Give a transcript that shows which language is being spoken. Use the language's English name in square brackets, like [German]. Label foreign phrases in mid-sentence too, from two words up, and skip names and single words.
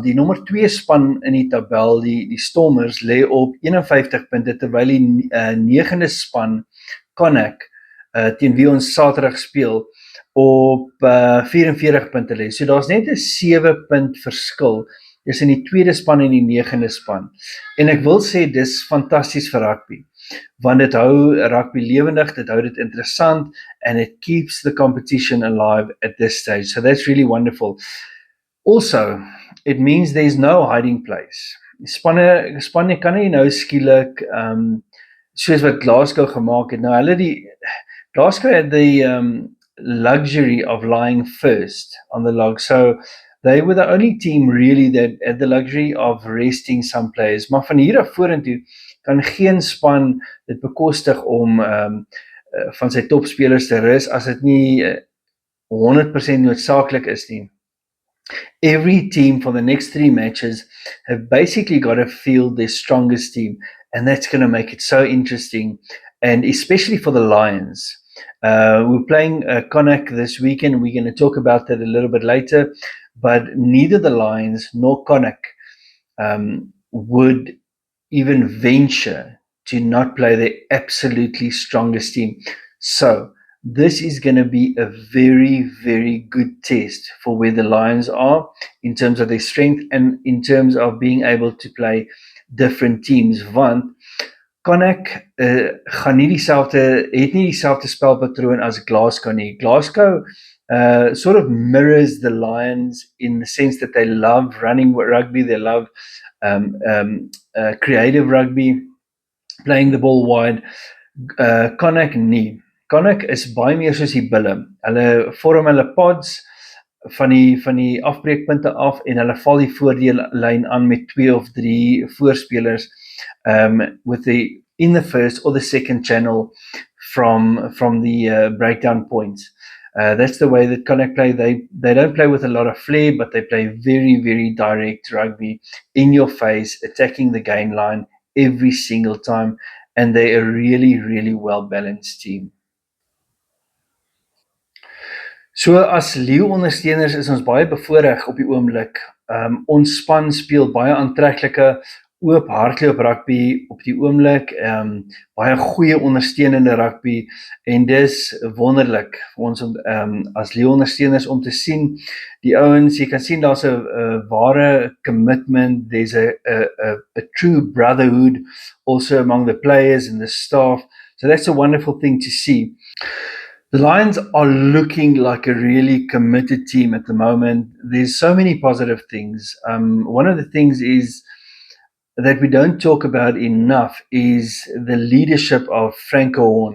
[Afrikaans] Die nommer 2 span in die tabel, die Stormers, lê op 51 punte, terwyl die 9de span, Connacht, teen wie ons Saterdag speel, op 44 punte lê. So daar's net 'n 7 punt verskil tussen die 2de span en die 9de span. En ek wil sê dis fantasties vir rugby, want dit hou rugby lewendig, dit hou dit interessant, [English] and it keeps the competition alive at this stage. So that's really wonderful. Also, it means there's no hiding place. [Afrikaans] Spanne kan nie nou skielik, soos wat Glasgow gemaak het. [English] Nou Glasgow had the luxury of lying first on the log, so they were the only team really that had the luxury of resting some players. [Afrikaans] Maar van hier af vorentoe kan geen span dit bekostig om van sy topspelers te rus as dit nie 100% noodsaaklik is nie. [English] Every team for the next 3 matches have basically got to field their strongest team, and that's going to make it so interesting, and especially for the Lions. We're playing Connacht this weekend. We're going to talk about that a little bit later, but neither the Lions nor Connacht would even venture to not play their absolutely strongest team. So this is going to be a very good test for where the Lions are in terms of their strength and in terms of being able to play different teams, [Afrikaans] want Connacht het nie dieselfde spelpatroon as Glasgow nie. [English] Glasgow sort of mirrors the Lions in the sense that they love running rugby, they love creative rugby, playing the ball wide. [Afrikaans] Connacht nie. Connacht is baie meer soos die bulle. Hulle vorm hulle pods van die afbreekpunte af en hulle val die voordeellyn aan met 2 of 3 voorspelers [English] in the first or the second channel from the breakdown points. That's the way that Connacht play. They don't play with a lot of flair, but they play very direct rugby, in your face, attacking the gain line every single time, and they're a really well balanced team. [Afrikaans] So as Leo ondersteuners is ons baie bevoorreg op die oomblik. Ons span speel baie aantreklike, oop hardloop rugby op die oomblik, baie goeie ondersteunende rugby, en dis wonderlik vir ons as leeuondersteuners om te sien. Die ouens, jy kan sien daar's 'n ware commitment, [English] there's a true brotherhood also among the players and the staff. So that's a wonderful thing to see. The Lions are looking like a really committed team at the moment. There's so many positive things. One of the things is that we don't talk about enough is the leadership of Franco Horn.